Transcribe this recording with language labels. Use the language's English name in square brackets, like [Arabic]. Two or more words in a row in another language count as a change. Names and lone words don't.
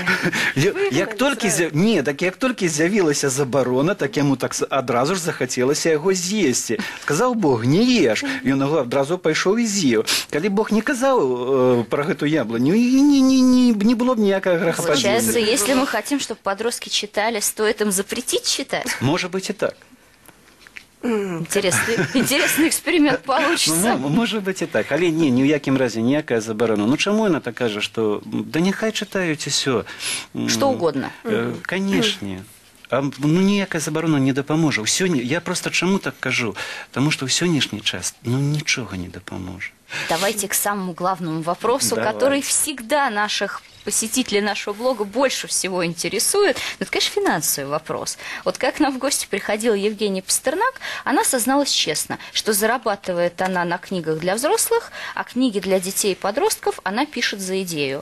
[Belarusian] Як толькі з'явілася забарона, так яму так адразу ж захацелася яго з'есці. Сказаў Бог, не еш. Ён яго адразу пайшоў і з'еў. Калі Бог не казаў пра гэту яблоню, не было б ніякага грахападзення. [Russian] Получается, если мы хотим, чтобы подростки читали, стоит им запретить читать? [Belarusian] Можа быць і так. [Russian] Интересный эксперимент получится. [Belarusian] Можа быць і так, але ні ў якім разе ніякая забарона. Ну чаму яна так кажа, што да няхай чытаюць усё. [Russian] Что угодно. [Belarusian] Канешне. Ну ніякая забарона не дапаможа. Я просто чаму так кажу? Таму што ў сённяшні час нічога не дапаможа. [Russian] Давайте к самому главному вопросу, который всегда наших посетителей нашего блога больше всего интересует. Ну, это, конечно, финансовый вопрос. Вот как к нам в гости приходила Евгения Пастернак, она созналась честно, что зарабатывает она на книгах для взрослых, а книги для детей и подростков она пишет за идею.